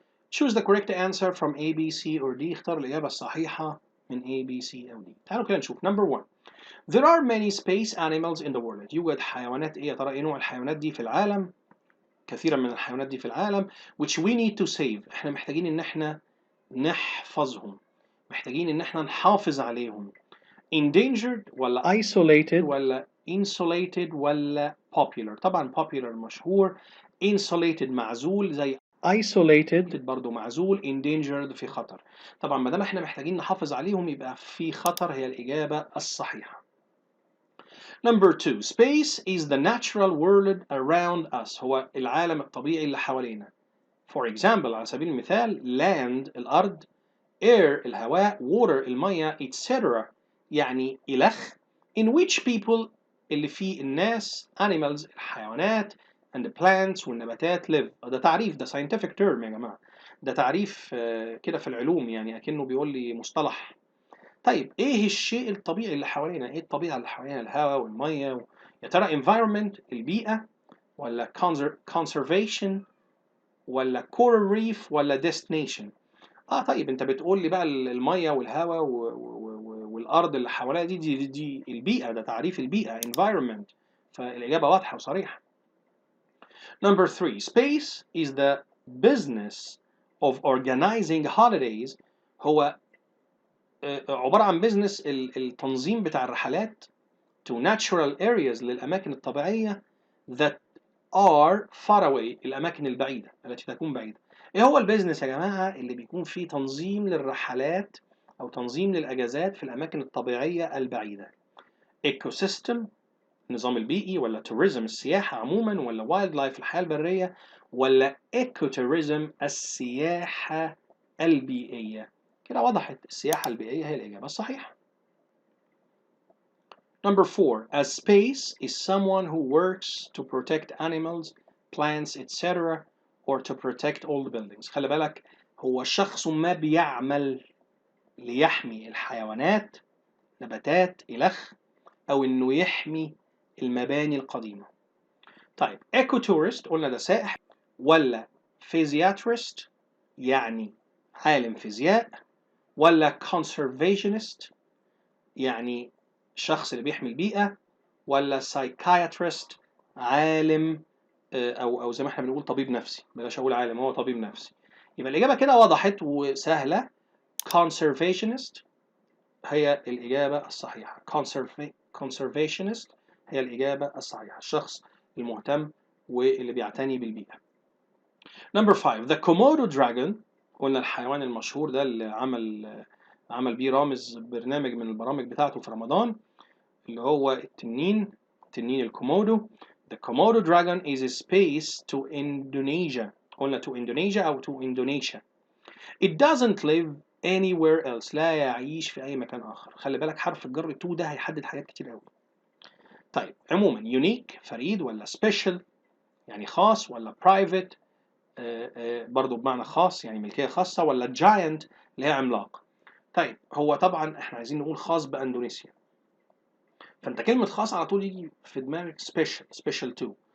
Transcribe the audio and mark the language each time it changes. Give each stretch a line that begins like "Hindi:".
English: Choose the correct answer from A, B, C or D.
Arabic: اختار الإجابة الصحيحة من A, B, C أو D. تعالوا كده نشوف. Number 1.
English: There are many space animals in the world.
Arabic: يوجد حيوانات إيه؟ يا ترى إيه نوع الحيوانات دي في العالم؟ كثيرا من الحيوانات دي في العالم.
English: Which we need to save.
Arabic: إحنا محتاجين إن إحنا نحفظهم. محتاجين إن إحنا نحافظ عليهم.
English: Endangered ولا isolated ولا insulated ولا popular.
Arabic: طبعا popular مشهور. Insulated معزول زي isolated برضو معزول. endangered في خطر. طبعا ما دام احنا محتاجين نحافظ عليهم يبقى في خطر هي الإجابة الصحيحة.
English: Number 2. Space is the natural world around us.
Arabic: هو العالم الطبيعي اللي حوالينا.
English: For example
Arabic: على سبيل المثال
English: land الأرض، air الهواء، water المية، etc. يعني إلخ in which people اللي فيه الناس animals الحيوانات and the plants والنباتات live.
Arabic: ده تعريف، ده scientific term يا جماعة، ده تعريف كده في العلوم، يعني أكنه بيقول لي مصطلح. طيب إيه الشيء الطبيعي اللي حوالينا؟ إيه الطبيعة اللي حوالينا؟ الهواء والمية يا ترى environment البيئة ولا conservation ولا coral reef ولا destination؟ طيب انت بتقول لي بقى الميه والهواء والارض اللي حواليها دي البيئه، ده تعريف البيئه environment، فالاجابه واضحه وصريحه.
English: Number 3 space is the business of organizing holidays.
Arabic: هو عباره عن بزنس التنظيم بتاع الرحلات
English: to natural areas
Arabic: للاماكن الطبيعيه
English: that are far away
Arabic: الاماكن البعيده التي تكون بعيده. ايه هو البيزنس يا جماعه اللي بيكون فيه تنظيم للرحلات او تنظيم للاجازات في الاماكن الطبيعيه البعيده؟ ايكو سيستم النظام البيئي، ولا توريزم السياحه عموما، ولا وايلد لايف الحياه البريه، ولا ايكو توريزم السياحه البيئيه؟ كده وضحت، السياحه البيئيه هي الاجابه الصحيحه.
English: Number 4 a space is someone who works to protect animals plants etc. or to protect all the buildings.
Arabic: خلي بالك، هو شخص ما بيعمل ليحمي الحيوانات نباتات إلخ، أو إنه يحمي المباني القديمة. طيب ايكو تورست قلنا ده سائح، ولا فيزياترست يعني عالم فيزياء، ولا conservationist يعني شخص اللي بيحمي البيئة، ولا psychiatrist عالم او زي ما احنا بنقول طبيب نفسي، بلاش اقول عالم، هو طبيب نفسي. يبقى الاجابه كده وضحت وسهله، conservationist هي الاجابه الصحيحه. conservationist هي الاجابه الصحيحه، الشخص المهتم واللي بيعتني بالبيئه. Number 5 the Komodo dragon قلنا الحيوان المشهور ده اللي عمل بيه رامز برنامج من البرامج بتاعته في رمضان، اللي هو التنين الكومودو.
English: The Komodo dragon is a space to Indonesia. قلنا to Indonesia أو to Indonesia. It doesn't live anywhere else.
Arabic: لا يعيش في أي مكان آخر. خلي بالك حرف الجر to ده هيحدد حاجات كتير أوي. طيب عموما unique فريد، ولا special يعني خاص، ولا private برضو بمعنى خاص يعني ملكية خاصة، ولا giant اللي هي عملاق. طيب هو طبعا احنا عايزين نقول خاص بأندونيسيا، فانت كلمة خاص على طول يجي في دماغك special to.